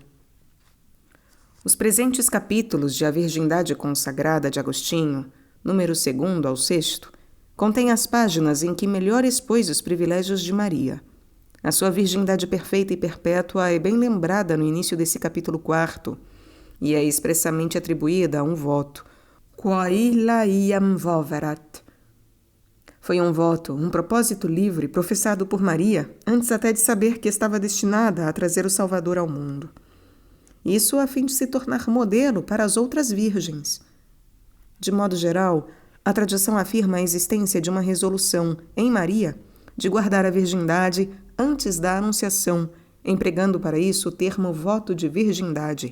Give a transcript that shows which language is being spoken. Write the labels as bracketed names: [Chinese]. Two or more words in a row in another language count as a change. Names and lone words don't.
[Portuguese] Os presentes capítulos de A Virgindade Consagrada de Agostinho, número 2 ao 6, contêm as páginas em que melhor expôs os privilégios de Maria. A sua virgindade perfeita e perpétua é bem lembrada no início desse capítulo 4 e é expressamente atribuída a um voto, [Latin] quae illa iam voverat. [Portuguese] Foi um voto, um propósito livre professado por Maria antes até de saber que estava destinada a trazer o Salvador ao mundo. Isso a fim de se tornar modelo para as outras virgens. De modo geral, a tradição afirma a existência de uma resolução, em Maria, de guardar a virgindade antes da anunciação, empregando para isso o termo voto de virgindade.